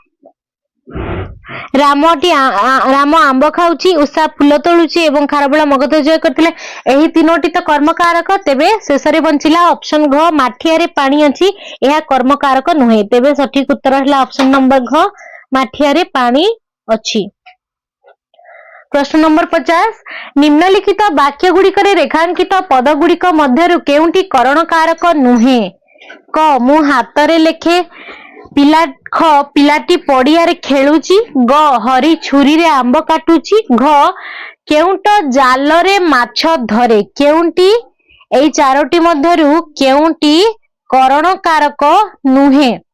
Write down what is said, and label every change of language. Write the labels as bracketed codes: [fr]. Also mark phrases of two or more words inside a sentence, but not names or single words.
[or] ରାମ ଆମ୍ବ ଖାଉଚି ଉଷା ଫୁଲ ତୋଳୁଚି ଏବଂ ଖାରବେଳ ମଗଧ ଜୟ କରଥିଲେ ଏହି ତିନୋଟି ତ କର୍ମ କାରକ ତେବେ ଶେଷରେ ବଞ୍ଚିଲା ଅପ୍ସନ ଘ ମାଠିଆରେ ପାଣି ଅଛି ଏହା କର୍ମ କାରକ ନୁହେଁ ତେବେ ସଠିକ ଉତ୍ତର ହେଲା [en] option number [or] ଘ ମାଠିଆରେ ପାଣି ଅଛି। ପ୍ରଶ୍ନ ନମ୍ବର 50 ନିମ୍ନଲିଖିତ ବାକ୍ୟ ଗୁଡ଼ିକରେ ରେଖାଙ୍କିତ ପଦ ଗୁଡ଼ିକ ମଧ୍ୟରୁ କେଉଁଟି କରଣ କାରକ ନୁହେଁ କ ମୁଁ ହାତରେ ଲେଖେ ଖ ପିଲାଟି ପଡ଼ିଆ ରେ ଖେଳୁଚି ଗ ହରି ଛୁରୀ ରେ ଆମ୍ବ କାଟୁଚି ଘ କେଉଟ ଜାଲ ରେ ମାଛ ଧରେ କେଉଁଟି ଏଇ ଚାରୋଟି ମଧ୍ୟରୁ କେଉଁଟି କରଣ କାରକ ନୁହେଁ